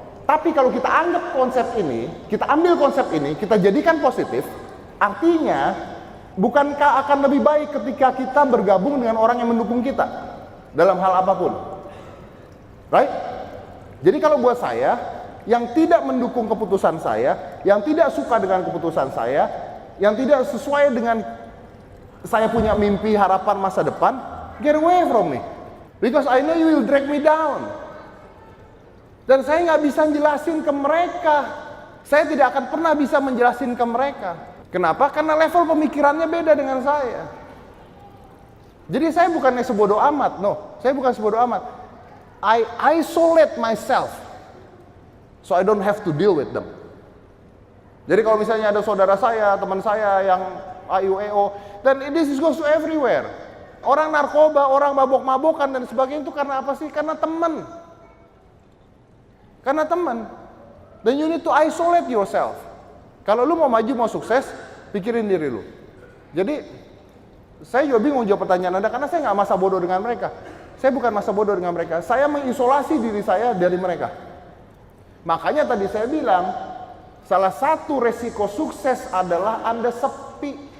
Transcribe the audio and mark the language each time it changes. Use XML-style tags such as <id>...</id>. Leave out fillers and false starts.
<id>Tapi kalau kita anggap konsep ini, kita ambil konsep ini, kita jadikan positif, artinya bukankah akan lebih baik ketika kita bergabung dengan orang yang mendukung kita dalam hal apapun? Right? Jadi kalau buat saya, yang tidak mendukung keputusan saya, yang tidak suka dengan keputusan saya, yang tidak sesuai dengan saya punya mimpi, harapan masa depan, get away from me.</id> <en>Because I know you will drag me down.</en> <id>Dan saya nggak bisa jelasin ke mereka. Saya tidak akan pernah bisa menjelasin ke mereka. Kenapa? Karena level pemikirannya beda dengan saya. Jadi saya bukannya sebodoh amat, no. Saya bukan sebodoh amat.</id> <en>I isolate myself, so I don't have to deal with them.</en> <id>Jadi kalau misalnya ada saudara saya, teman saya yang AIUEO, dan this goes to everywhere. Orang narkoba, orang mabok-mabokan dan sebagainya itu karena apa sih? Karena teman. Karena teman.</id> <en>Then you need to isolate yourself.</en> <id>Kalau lu mau maju, mau sukses, pikirin diri lu. Jadi, saya juga bingung jawab pertanyaan Anda, karena saya nggak masa bodoh dengan mereka. Saya bukan masa bodoh dengan mereka. Saya mengisolasi diri saya dari mereka. Makanya tadi saya bilang, salah satu resiko sukses adalah Anda sepi.</id>